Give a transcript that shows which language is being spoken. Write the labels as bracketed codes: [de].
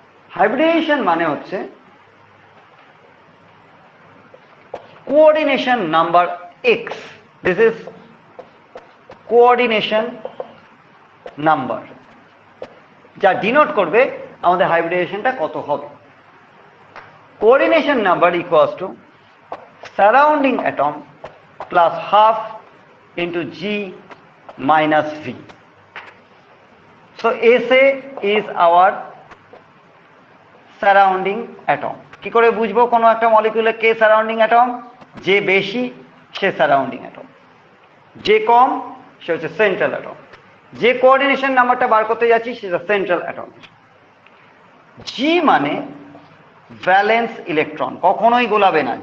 [bn] Hybridization মানে হচ্ছে coordination number x. [en] this is coordination number, [bn] যা ডিনোট করবে আমাদের হাইব্রিডাইজেশনটা কত হবে। Coordination number equals to [en] surrounding atom plus half into G minus V. So SA is our surrounding atom. [bn] কি করে বুঝবো কোনো একটা মলিকিউলে কে সারাউন্ডিং অ্যাটম? যে বেশি সে সারাউন্ডিং অ্যাটম, যে কম সে হচ্ছে সেন্ট্রাল অ্যাটম। যে কোঅর্ডিনেশন নাম্বারটা বার করতে যাচ্ছি সেটা সেন্ট্রাল অ্যাটম। জি মানে ভ্যালেন্স ইলেকট্রন, কখনোই গোলাবে না।